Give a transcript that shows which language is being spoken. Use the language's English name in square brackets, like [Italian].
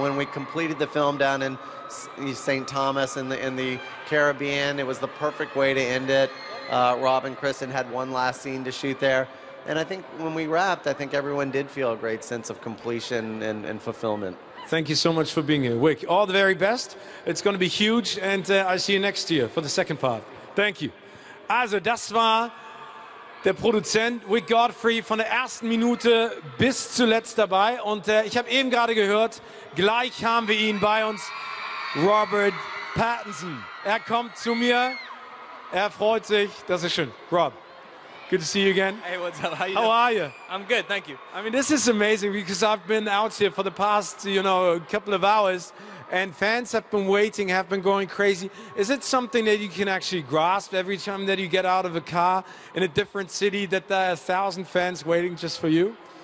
[English] When we completed the film down in St. Thomas in the Caribbean, it was the perfect way to end it. Rob and Kristen had one last scene to shoot there. And I think when we wrapped, I think everyone did feel a great sense of completion and fulfillment. Thank you so much for being here. Wick, all the very best. It's going to be huge, and I see you next year for the second part. Thank you. [German] Also, das war der Produzent Wick Godfrey von der ersten Minute bis zuletzt dabei. Und ich habe eben gerade gehört, gleich haben wir ihn bei uns, Robert Pattinson. Er kommt zu mir, er freut sich, das ist schön. [English] Rob. Good to see you again. Hey, what's up? How are you? I'm good, thank you. I mean, this is amazing because I've been out here for the past, couple of hours, and fans have been waiting, have been going crazy. Is it something that you can actually grasp every time that you get out of a car in a different city, that there are 1,000 fans waiting just for you?